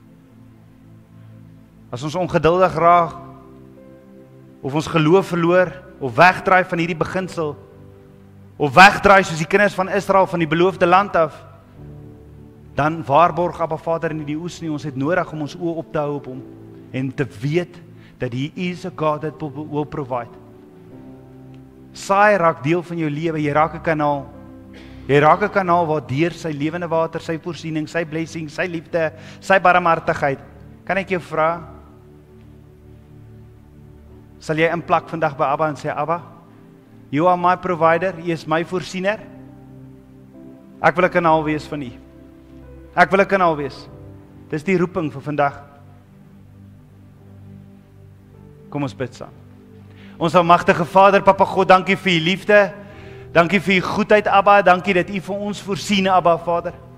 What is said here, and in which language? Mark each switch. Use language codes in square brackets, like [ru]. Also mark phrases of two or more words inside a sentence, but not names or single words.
[af] As ons ongeduldig raak, of ons geloof verloor, of wegdraai van hierdie beginsel, of wegdraai soos die kinders van Israel van die beloofde land af, dan waarborg Abba Vader nie die oes nie. Ons het nodig om ons oë op te hou op hom, en te weet, dat [en] He is a God that will provide. [af] Saai raak deel van jou lewe, jy raak 'n kanaal. Jy raak 'n kanaal waar deur sy lewende water, sy voorsiening, sy blessing, sy liefde, sy barmhartigheid. Kan ek jou vra, sal jy inplak vandag by Abba en sê, Abba, [en] you are my provider, [af] U is my voorsiener. Ek wil 'n kanaal wees van U. Ek wil 'n kanaal wees. Dis die roeping vir vandag. Kom ons bid saam. Ons almagtige Vader, Papa God, dankie vir U liefde. Dankie vir U goedheid, Abba. Dankie dat U vir ons voorsien, Abba Vader.